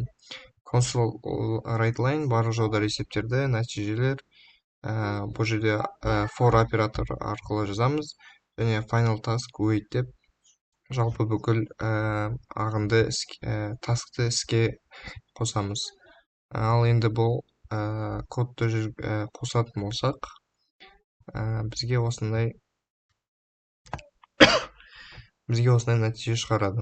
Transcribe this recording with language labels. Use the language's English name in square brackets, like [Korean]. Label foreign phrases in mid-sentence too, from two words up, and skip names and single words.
[English] Console write line [Kazakh] барлық жолдар есептерді, нәтижелер. Бұл жерде for операторы арқылы жазамыз. Және [English] final task wait [Kazakh] деп жалпы бүкіл ағынды task'ты іске қосамыз. Ал енді бұл кодты қосатын болсақ, бізге осындай нәтиже шығарады.